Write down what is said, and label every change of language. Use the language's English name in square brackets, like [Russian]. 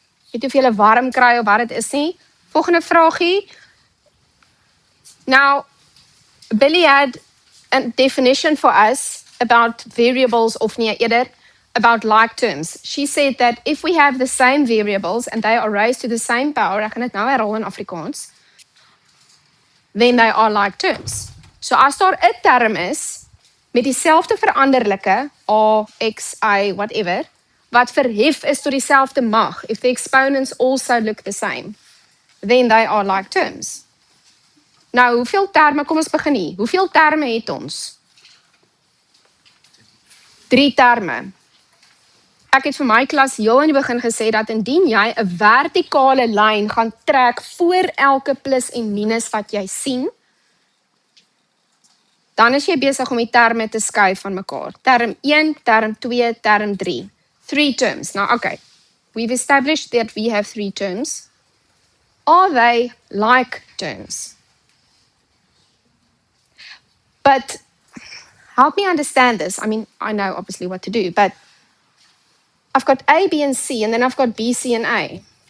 [Afrikaans] Ek weet of julle warm kry of wat dit is nie. Volgende vraagie. [English] Now, Billy had a definition for us about variables [Afrikaans] of nie eerder, [English] about like terms. She said that if we have the same variables and they are raised to the same power, [Afrikaans] ek gaan dit nou herhaal in Afrikaans, [English] then they are like terms. [Afrikaans] So as daar 'n term is met dieselfde veranderlike a, x, y, whatever, wat verhef is tot dieselfde mag, [English] if the exponents also look the same, then they are like terms. [Afrikaans] Nou, hoeveel terme, kom ons begin hier. Hoeveel terme het ons? 3 terme. Ek het vir my klas heel in die begin gesê dat indien jy 'n vertikale lyn gaan trek voor elke plus en minus wat jy sien, dan is jy besig om die terme te skei van mekaar. [English] Term 1, term 2, term 3. 3 terms. Now, okay. We've established that we have 3 terms. Are they like terms? But help me understand this. I mean, I know obviously what to do, but I've got A, B, and C, and then I've got B, C, and A.